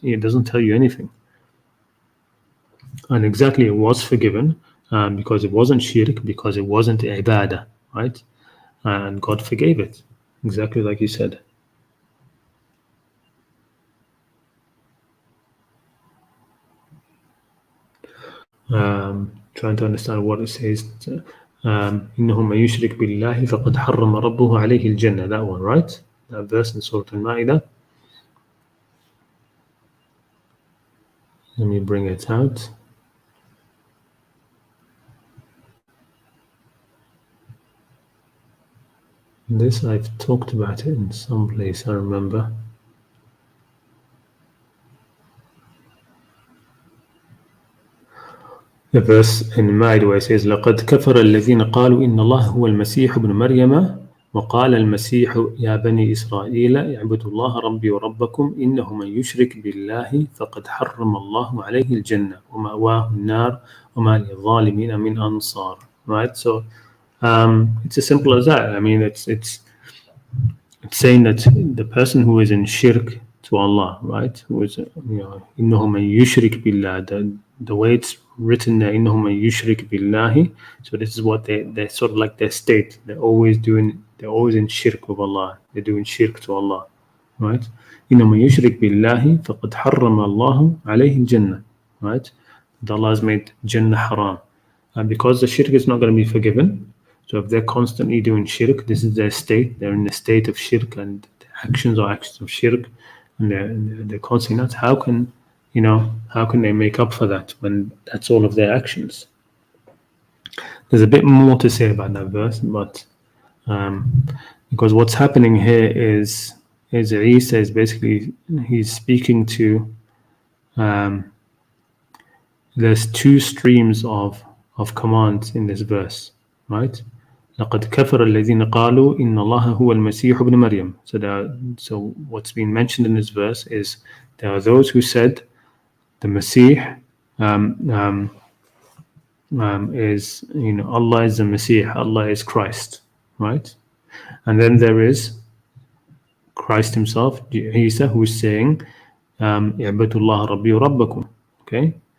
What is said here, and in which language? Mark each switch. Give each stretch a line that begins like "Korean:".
English: It doesn't tell you anything. And exactly, it was forgiven because it wasn't shirk, because it wasn't ibadah, right? And God forgave it, exactly like you said. Trying to understand what it says.
Arabic: إنه من يشرك بالله فقد حرم ربه عليه الجنة.
English: That one, right? That verse in Surah Al-Ma'idah. Let me bring it out. This I've talked about it in some place, I remember. The verse in Ma'idah where it says
Arabic: لقد كفر الذين قالوا إن الله هو المسيح ابن مريم وقال المسيح يا بني إسرائيل اعبدوا الله ربي وربكم إنه من يشرك بالله فقد حرم الله عليه الجنة ومأواه النار وما للظالمين من أنصار.
English: Right, so it's as simple as that. I mean, it's it's saying that the person who is in shirk to Allah, right, who is,
Arabic: إنه من يشرك بالله,
English: the way it's written there, إنه من يشرك بالله, so this is what they're sort of like their state. They're always in shirk with Allah. They're doing shirk to Allah, right?
Arabic: إنه من يشرك بالله فقد حرم الله عليه الجنة, right?
English: That Allah has made Jannah haram. And because the shirk is not going to be forgiven, so if they're constantly doing shirk, this is their state. They're in the state of shirk, and the actions are actions of shirk, and they're constantly not. How can they make up for that when that's all of their actions? There's a bit more to say about that verse, but because what's happening here is Isa is basically, he's speaking to. There's two streams of commands in this verse, right?
Arabic: لقد كفر الذين قالوا إن الله هو المسيح ابن مريم.
English: So what's being mentioned in this verse is there are those who said the Masih is, Allah is the Masih, Allah is Christ, right? And then there is Christ himself, Isa, who is saying
Arabic: اعبدوا الله ربي وربكم,
English: okay?